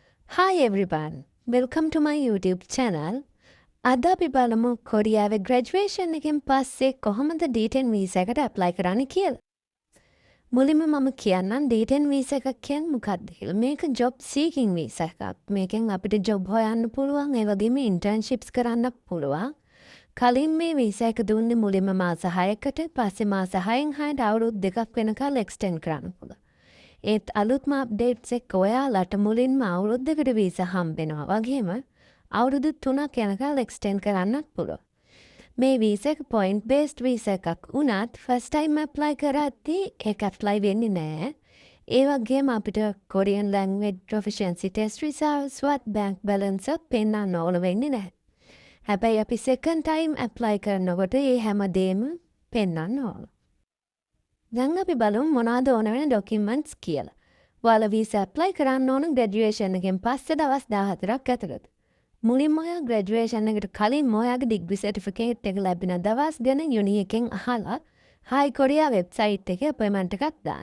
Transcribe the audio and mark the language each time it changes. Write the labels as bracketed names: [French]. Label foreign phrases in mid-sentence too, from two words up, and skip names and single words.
[English] Hi everyone, welcome to my YouTube channel. [Sinhala] අද අපි බලමු කොරියාවේ graduation එකෙන් පස්සේ කොහොමද D10 visa එකට apply කරන්න කියලා. මුලින්ම මම කියන්නම් D10 visa එකක් කියන්නේ මොකක්ද කියලා. මේක [English] job seeking visa [Sinhala] එකක්. මේකෙන් අපිට job හොයන්න පුළුවන්, ඒ වගේම internships කරන්න පුළුවන්. කලින් මේ visa එක දුන්නේ මුලින්ම මාස 6කට, පස්සේ මාස 6න් 6ට අවුරුදු 2ක් වෙනකල් extend කරන්න පුළුවන්. ඒත් අලුත්ම අප්ඩේට්ස් එක්ක ඔයාලට මුලින්ම අවුරුද්දකට වීසා හම්බෙනවා. වගේම අවුරුදු 3ක් යනකල් එක්ස්ටෙන්ඩ් කරන්නත් පුළුවන්. මේ වීසා එක [English] point based [Sinhala] වීසා එකක් වුණත් [English] first time apply [Sinhala] කරද්දී ඒක apply වෙන්නේ නැහැ. ඒ වගේම අපිට [English] Korean language proficiency test results [Sinhala] වත් [English] bank balance [Sinhala] එකක් පෙන්වන්න ඕන වෙන්නේ නැහැ. හැබැයි අපි [English] second time apply [Sinhala] කරනකොට ඒ හැමදේම පෙන්වන්න ඕන. දැන් අපි බලමු මොනවද ඕන වෙන ඩොකියුමන්ට්ස් කියලා. ඔයාලා [English] visa apply [Sinhala] කරන්න ඕන ග්‍රැජුවේෂන් එකෙන් පස්සේ දවස් 14ක් ඇතුළත. මුලින්ම ඔයා ග්‍රැජුවේෂන් එකට කලින් ඔයාගේ [English] degree certificate [Sinhala] එක ලැබෙන දවස් ගැන යුනි එකෙන් අහලා හයි කොරියා වෙබ්සයිට් එකේ අපොයින්ට්මන්ට් එකක් දාන්න.